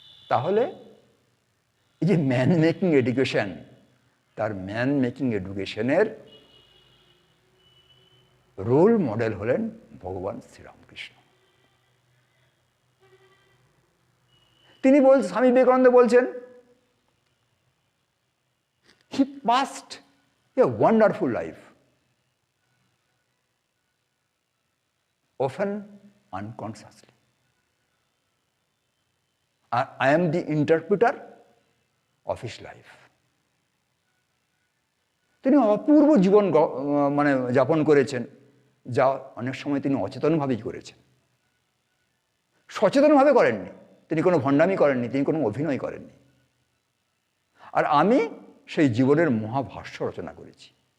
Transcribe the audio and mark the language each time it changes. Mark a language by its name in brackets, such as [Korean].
[Bangla] তাহলে এই যে ম্যান মেকিং এডুকেশন, তার ম্যান মেকিং এডুকেশনের রোল মডেল হলেন ভগবান শ্রীরামকৃষ্ণ। তিনি স্বামী বিবেকানন্দ বলছেন, [English] he passed a wonderful life, often unconsciously. I am the interpreter of his life. [Bangla] তিনি অপূর্ব জীবন যাপন করেছেন, যা অনেক সময় তিনি অচেতনভাবেই করেছেন, সচেতনভাবে করেননি। তিনি কোনো ভণ্ডামি করেননি, তিনি কোনো অভিনয় করেননি। আর আমি সেই জীবনের মহাভাষ্য রচনা করেছি।